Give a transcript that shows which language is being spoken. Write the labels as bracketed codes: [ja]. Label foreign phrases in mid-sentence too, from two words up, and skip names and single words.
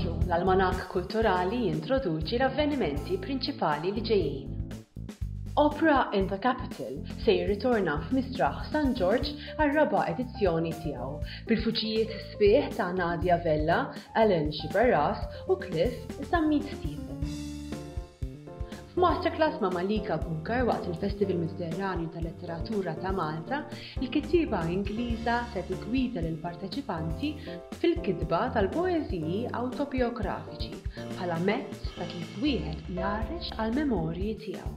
[mt] L-almanak kulturali jintroduċi l-avvenimenti prinċipali li ġejjin. Opera in the Capital se jirritorna f'Misraħ St. George għar-raba' edizzjoni tiegħu bil-fuġijiet sbieħ ta' Nadia Vella, Ellen Xiberras u Cliff Zammit Stevens. F'masterclass ma' Malika Bunker waqt il-Festival Mediterranju tal-Letteratura ta' Malta, il-kittieba Ingliża se tiggwida lill-parteċipanti fil-kitba tal-poeżiji awtobiografiċi bħala mezz ta' kif wieħed jarex għall-memorji tiegħu.